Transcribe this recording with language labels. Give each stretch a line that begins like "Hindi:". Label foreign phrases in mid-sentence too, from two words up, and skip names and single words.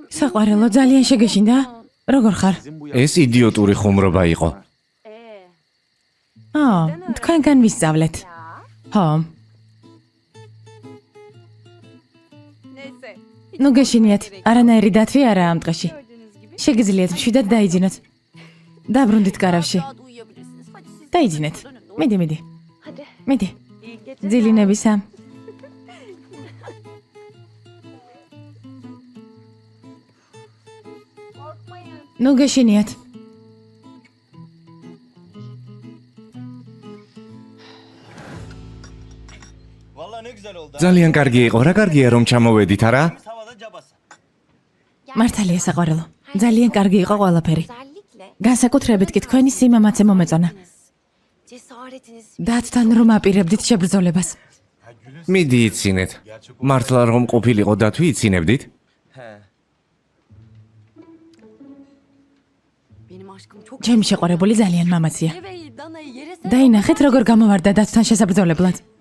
Georgian: საყვარელო, ძალიან შეგეშინდა. როგორ ხარ? ეს იდიოტური ხუმრობა იყო. თქვენგან ვისწავლეთ. ხო,
Turkish: Neyse.
Georgian: ნუ გეშინიათ. არანაირი დათვი არაა ამ დღეში.
Turkish: Gördüğünüz gibi.
Georgian: შეგიძლიათ მშვიდად დაიძინოთ. დაბრუნდით გარავში.
Turkish: Rahat uyuyabilirsiniz. Hadi siz.
Georgian: დაიძინეთ. მიდი, მიდი.
Turkish: Hadi.
Georgian: მიდი.
Turkish: İyi geceler.
Georgian: ძილინებისა.
Turkish: Korkmayın.
Georgian: ნუ გეშინიათ. ძალიან კარგი იყო, რა კარგია რომ ჩამოვედით, არა? მართალია საყვარელო. ძალიან კარგი იყო ყველაფერი.
Turkish: Özellikle
Georgian: განსაკუთრებით კი თქვენი სიმამაცე მომეწონა.
Turkish: cesaretiniz.
Georgian: დათთან რომ აპირებდით შებრძოლებას. მიდი იცინეთ. მართლა რომ ყოფილიყო დათვი იცინებდით?
Turkish: Benim aşkım çok
Georgian: ჩემი შეყვარებული ძალიან მამაცია.
Turkish: seveydi.
Georgian: დაინახეთ როგორ გამოვარდა დათვთან შესაბრძოლებლად.